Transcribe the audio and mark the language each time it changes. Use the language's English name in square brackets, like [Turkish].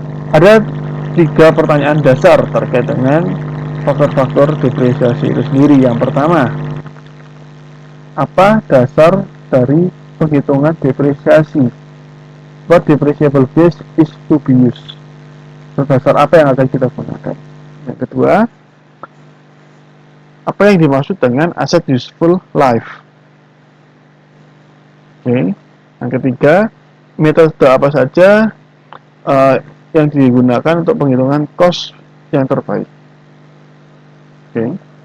[Indonesian] Ada tiga pertanyaan dasar terkait dengan faktor-faktor depresiasi itu sendiri. Yang pertama, apa dasar dari penghitungan depresiasi? [English] What depreciable base is to be used? [Indonesian] Dasar apa yang akan kita gunakan? Yang kedua, apa yang dimaksud dengan asset useful life? Oke. Yang ketiga, metode apa saja yang digunakan untuk penghitungan cost yang terbaik? Oke.